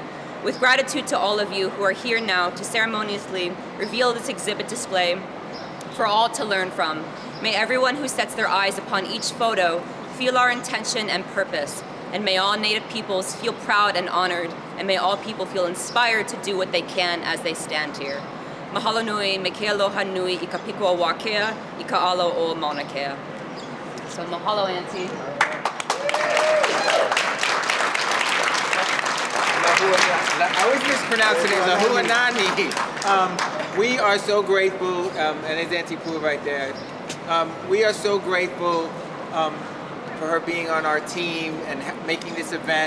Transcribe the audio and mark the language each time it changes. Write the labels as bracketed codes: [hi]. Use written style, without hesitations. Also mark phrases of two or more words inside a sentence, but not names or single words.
[en] With gratitude to all of you who are here now to ceremoniously reveal this exhibit display for all to learn from. May everyone who sets their eyes upon each photo feel our intention and purpose, and may all Native peoples feel proud and honored, and may all people feel inspired to do what they can as they stand here. [haw] Mahalo nui, me ke aloha nui I ka piko a Wakea, I ka alo o Mauna Kea. [en] So mahalo, Auntie. I always mispronounce it as Lehuanani. We are so grateful, and there's Auntie Pooh right there. We are so grateful for her being on our team and making this event.